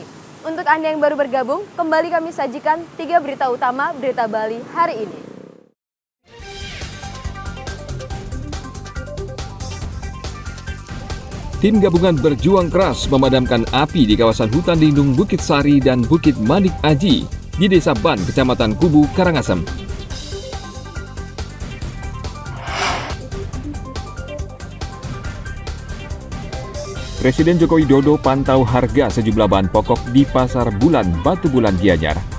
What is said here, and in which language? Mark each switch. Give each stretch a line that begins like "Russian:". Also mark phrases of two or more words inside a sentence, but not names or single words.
Indonesian: Untuk Anda yang baru bergabung, kembali kami sajikan 3 berita utama Berita Bali hari ini. Tim gabungan berjuang keras memadamkan api di kawasan hutan lindung Bukit Sari dan Bukit Manik Aji di Desa Ban, Kecamatan Kubu, Karangasem. Presiden Joko Widodo pantau harga sejumlah bahan pokok di Pasar Bulan Batu Bulan Gianyar.